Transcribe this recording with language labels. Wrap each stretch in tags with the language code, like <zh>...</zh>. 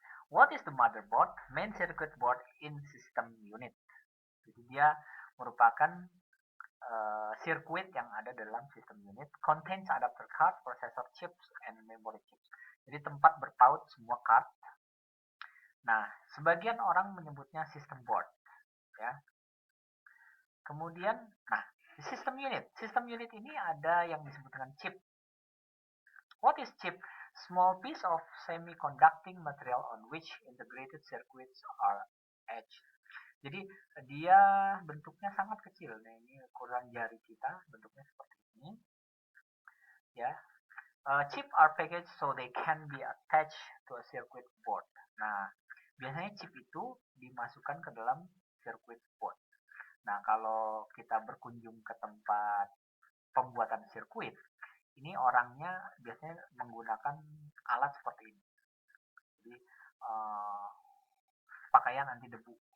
<en>What is the motherboard? Main circuit board in system unit.</en> <id>Jadi dia merupakan sirkuit yang ada dalam sistem unit.</id> <en>Contains adapter card, processor chips, and memory chips.</en> <id>Jadi tempat berpaut semua card. Nah, sebagian orang menyebutnya system board. Ya. Kemudian, nah, system unit. System unit ini ada yang disebut dengan chip.</id> <en>What is chip? Small piece of semiconducting material on which integrated circuits are etched.</en> <id>Jadi dia bentuknya sangat kecil. Nah, ini ukuran jari kita, bentuknya seperti ini.</id> <en>Ya, chip are packaged so they can be attached to a circuit board.</en> <id>Nah, biasanya chip itu dimasukkan ke dalam circuit board. Nah, kalau kita berkunjung ke tempat pembuatan sirkuit, ini orangnya biasanya menggunakan alat seperti ini. Jadi pakaian anti debu.</id>